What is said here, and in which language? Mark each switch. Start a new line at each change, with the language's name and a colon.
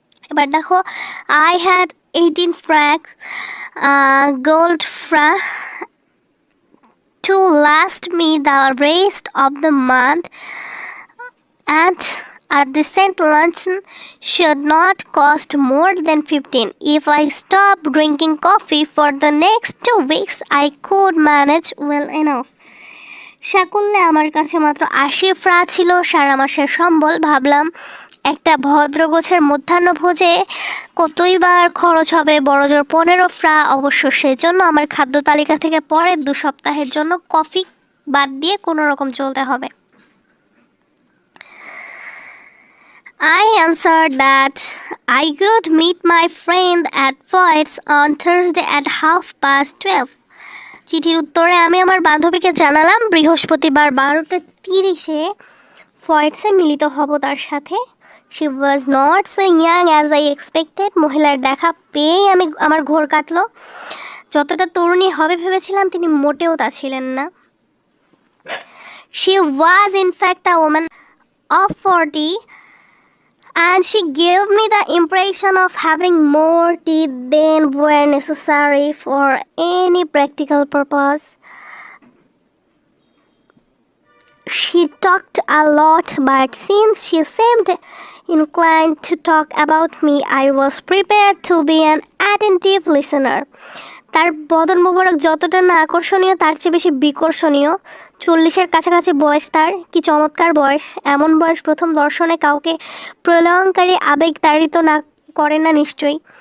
Bangla: এবার দেখো,
English: I had 18 francs gold to last me the rest of the month, and a decent luncheon should not cost more than 15. If I stop drinking coffee for the next 2 weeks, I could manage well enough.
Bangla: সাকুল্যে আমার কাছে মাত্র 80 ফ্রা ছিল সারা মাসের সম্বল। ভাবলাম একটা ভদ্র গোছের মধ্যাহ্নভোজে কতই বার খরচ হবে, বড়জোর 15 ফ্রা। অবশ্য সেজন্য আমার খাদ্য তালিকা থেকে পরের 2 সপ্তাহের জন্য কফি বাদ দিয়ে কোনো রকম চলতে হবে।
English: I answered that I could meet my friend at Ford's on Thursday at 12:30.
Bangla: চিঠির উত্তরে আমি আমার বান্ধবীকে জানালাম বৃহস্পতিবার 12:30-এ ফয়েডসে মিলিত হব তার সাথে।
English: She was not so young as I expected.
Bangla: মহিলার দেখা পেয়েই আমার ঘোর কাটলো। যতটা তরুণী হবে ভেবেছিলাম তিনি মোটেও তা ছিলেন না।
English: She was in fact a woman of 40, and she gave me the impression of having more teeth than were necessary for any practical purpose. She talked a lot, but since she seemed inclined to talk about me, I was prepared to be an attentive listener.
Bangla: তার বদন মোবারক যতটা না আকর্ষণীয় তার চেয়ে বেশি বিকর্ষণীয়। 40-এর কাছাকাছি বয়স তার। কি চমৎকার বয়স! এমন বয়স প্রথম দর্শনে কাউকে প্রলয়ঙ্কারী আবেগ তাড়িত না করে না নিশ্চয়ই।